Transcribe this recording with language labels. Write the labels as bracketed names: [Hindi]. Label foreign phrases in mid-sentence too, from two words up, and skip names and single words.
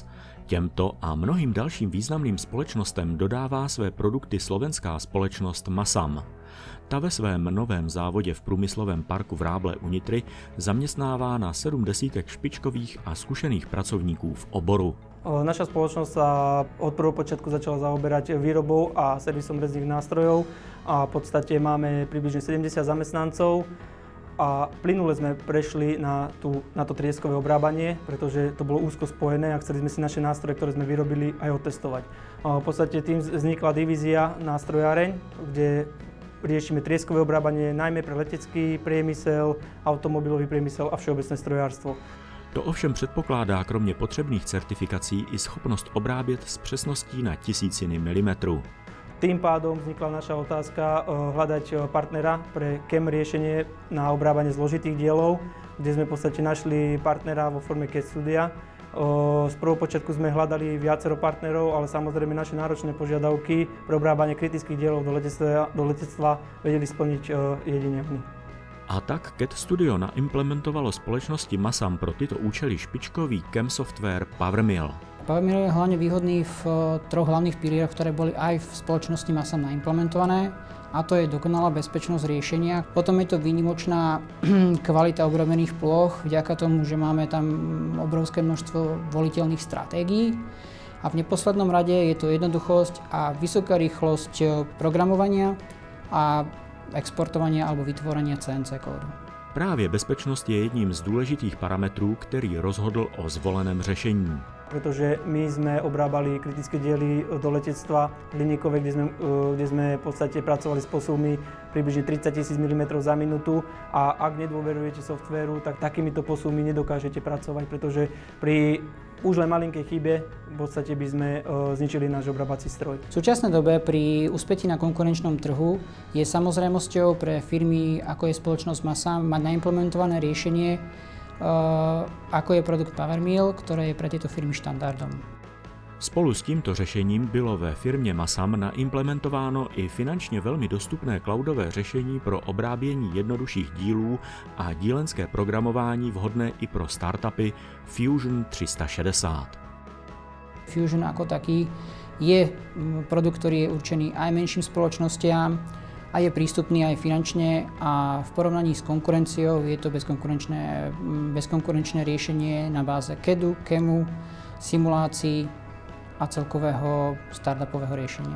[Czech] Těmto a mnohým dalším významným společnostem dodává své produkty slovenská společnost Masam. Ta ve svém novém závodě v průmyslovém parku v Ráble u Nitry zaměstnává na 70 špičkových a zkušených pracovníků v oboru. [Slovak] Naša spoločnosť sa od prvého počiatku začala zaoberať výrobou a servisom rezných nástrojov a v podstate máme približne 70 zamestnancov a plynule sme prešli na to trieskové obrábanie, pretože to bolo úzko spojené a chceli sme si naše nástroje, ktoré sme vyrobili, aj otestovať. V podstate tým vznikla divízia nástrojáreň, kde riešime trieskové obrábanie najmä pre letecký priemysel, automobilový priemysel a všeobecné strojárstvo. [Czech] To ovšem předpokládá kromě potřebných certifikací i schopnost obrábět s přesností na tisíciny milimetrů. [Slovak] Tým pádom vznikla naša otázka hľadať partnera pre CAM riešenie na obrábanie zložitých dielov, kde sme v podstate našli partnera vo forme CAD Studia. Z prvého počiatku sme hľadali viacero partnerov, ale samozrejme naše náročné požiadavky pre obrábanie kritických dielov do letectva vedeli splniť jedine my. [Czech] A tak CAD Studio naimplementovalo společnosti Masam pro tyto účely špičkový CAM software PowerMill. [Slovak] PowerMill je hlavne výhodný v troch hlavných pilieroch, ktoré boli aj v spoločnosti Masam naimplementované, a to je dokonalá bezpečnosť riešenia. Potom je to výnimočná kvalita obrobených plôch, vďaka tomu, že máme tam obrovské množstvo voliteľných stratégií. A v neposlednom rade je to jednoduchosť a vysoká rýchlosť programovania a exportovania alebo vytvorenia CNC kódu. [Czech] Právě bezpečnost je jedním z důležitých parametrů, který rozhodl o zvoleném řešení. [Slovak] Pretože my sme obrábali kritické diely do letectva hliníkové, kde sme v podstate pracovali s posuvmi približne 30 000 mm za minútu a ak nedôverujete softvéru, tak takýmito posuvmi nedokážete pracovať, pretože pri už len malinkej chybe v podstate by sme zničili náš obrábací stroj. V súčasnej dobe pri úspeti na konkurenčnom trhu je samozrejmosťou pre firmy, ako je spoločnosť Masam, mať naimplementované riešenie, ako je produkt PowerMill, ktoré je pre tieto firmy štandardom. [Czech] Spolu s tímto řešením bylo ve firmě Masam naimplementováno i finančně velmi dostupné cloudové řešení pro obrábění jednodušších dílů a dílenské programování vhodné i pro startupy Fusion 360. [Slovak] Fusion ako taký je produkt, ktorý je určený aj menším spoločnostiam a je prístupný aj finančne a v porovnaní s konkurenciou je to bezkonkurenčné riešenie na báze CADu, CAMu, simulácií a celkového startupového riešenia.